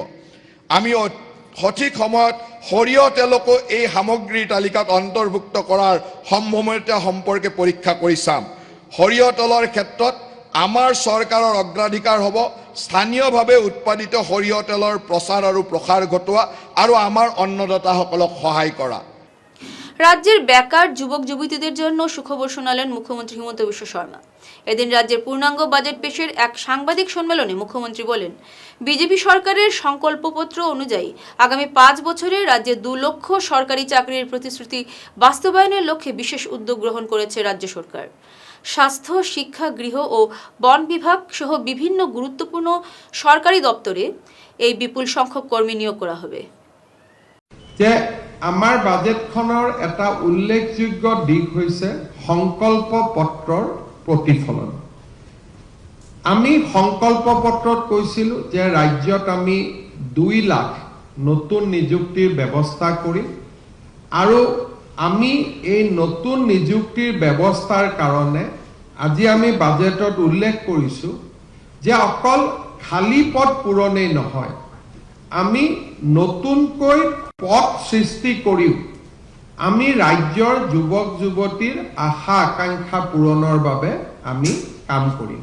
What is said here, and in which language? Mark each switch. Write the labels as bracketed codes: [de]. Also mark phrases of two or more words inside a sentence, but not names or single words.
[as] আমি সঠিক সময়ত সৰিয়হ তেলকো এই সামগ্ৰীৰ তালিকাত অন্তৰ্ভুক্ত কৰাৰ সম্ভাৱনীয়তা সম্পৰ্কে পৰীক্ষা কৰি চাম। সৰিয়হ তেলৰ ক্ষেত্ৰত আমাৰ চৰকাৰৰ অগ্ৰাধিকাৰ হ'ব স্থানীয়ভাৱে উৎপাদিত সৰিয়হ তেলৰ প্ৰচাৰ আৰু প্ৰসাৰ ঘটোৱা আৰু আমাৰ অন্নদাতাসকলক সহায় কৰা। [bn] রাজ্যের বেকার যুবক যুবতীদের জন্য সুখবর শোনালেন মুখ্যমন্ত্রী হিমন্ত বিশ্ব শর্মা। এদিন রাজ্যের পূর্ণাঙ্গ বাজেট পেশের এক সাংবাদিক সম্মেলনে মুখ্যমন্ত্রী বলেন, বিজেপি সরকারের সংকল্পপত্র অনুযায়ী আগামী 5 বছরে রাজ্যে 2 লক্ষ সরকারি চাকরির প্রতিশ্রুতি বাস্তবায়নের লক্ষ্যে বিশেষ উদ্যোগ গ্রহণ করেছে রাজ্য সরকার। স্বাস্থ্য, শিক্ষা, গৃহ ও বন বিভাগ সহ বিভিন্ন গুরুত্বপূর্ণ সরকারি দপ্তরে এই বিপুল সংখ্যক কর্মী নিয়োগ করা হবে। [as] যে আমাৰ বাজেটখনৰ এটা উল্লেখযোগ্য দিশ হৈছে সংকল্প পত্ৰৰ প্ৰতিফলন। আমি সংকল্প পত্ৰত কৈছিলো যে ৰাজ্যত আমি 2 লাখ নতুন নিযুক্তিৰ ব্যৱস্থা কৰিম আৰু আমি এই নতুন নিযুক্তিৰ ব্যৱস্থাৰ কাৰণে আজি আমি বাজেটত উল্লেখ কৰিছো যে অকল খালী পদ পূৰণেই নহয়, আমি নতুনকৈ পদ সৃষ্টি কৰিও আমি ৰাজ্যৰ যুৱক যুৱতীৰ আশা আকাংক্ষা পূৰণৰ বাবে আমি কাম কৰিম।